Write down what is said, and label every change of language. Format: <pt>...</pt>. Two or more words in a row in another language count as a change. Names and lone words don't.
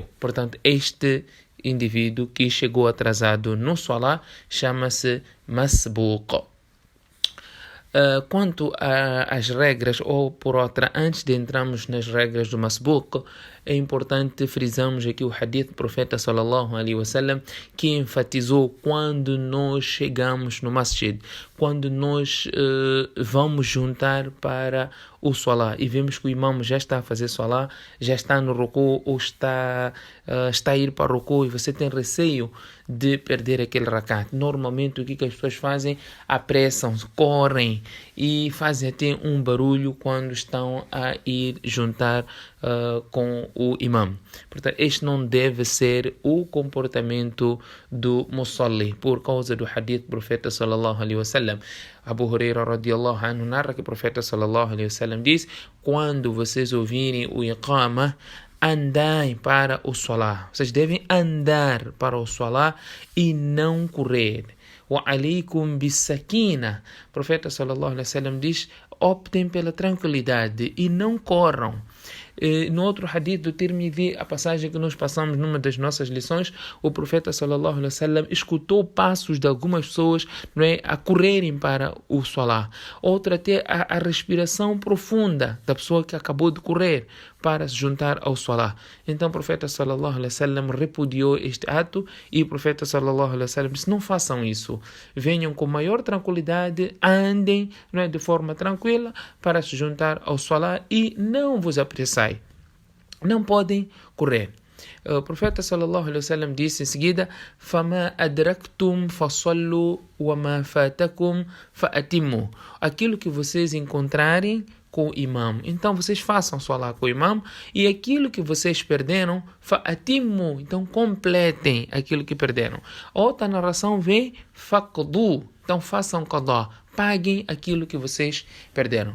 <pt>Portanto, este indivíduo que chegou atrasado no salah chama-se masbuq. Quanto às regras, ou por outra, antes de entrarmos nas regras do masbuq, é importante frisarmos aqui o hadith do profeta</pt> <ar>صلى الله عليه وسلم,</ar> <pt>que enfatizou quando nós chegamos no masjid, quando nós vamos juntar para o salah e vemos que o imam já está a fazer salah, já está no ruku ou está a ir para o ruku e você tem receio de perder aquele rakat. Normalmente o que as pessoas fazem? Apressam, correm e fazem até um barulho quando estão a ir juntar com o imam. Portanto, este não deve ser o comportamento do musalli, por causa do hadith do profeta</pt> <ar>صلى الله عليه وسلم.</ar> <pt>Abu Huraira</pt> <ar>رضي الله عنه</ar> <pt>narra que o profeta</pt> <ar>صلى الله عليه وسلم</ar> <pt>diz: quando vocês ouvirem o iqama, andai para o salah. Vocês devem andar para o salah e não correr.</pt> <ar>وعليكم بالسكينة.</ar> <pt>O profeta</pt> <ar>صلى الله عليه وسلم</ar> <pt>diz: optem pela tranquilidade e não corram. No outro hadith do Tirmidhi, a passagem que nós passamos numa das nossas lições, o profeta</pt> <ar>صلى الله عليه وسلم</ar> <pt>escutou passos de algumas pessoas, não é, a correrem para o salah. Outra até a respiração profunda da pessoa que acabou de correr para se juntar ao salah. Então o profeta</pt> <ar>صلى الله عليه وسلم</ar> <pt>repudiou este ato e o profeta</pt> <ar>صلى الله عليه وسلم</ar> <pt>disse: não façam isso. Venham com maior tranquilidade, andem, não é, de forma tranquila para se juntar ao salah e não vos apressai. Não podem correr. O profeta</pt> <ar>صلى الله عليه وسلم</ar> <pt>disse em seguida:</pt> <ar>"فما أدركتم فصلوا وما فاتكم فأتموا."</ar> <pt>Aquilo que vocês encontrarem com o imam, então vocês façam salah com o imam, e aquilo que vocês perderam, fa'atimu, então completem aquilo que perderam. Outra narração vem faqdu, então façam qada, paguem aquilo que vocês perderam.</pt>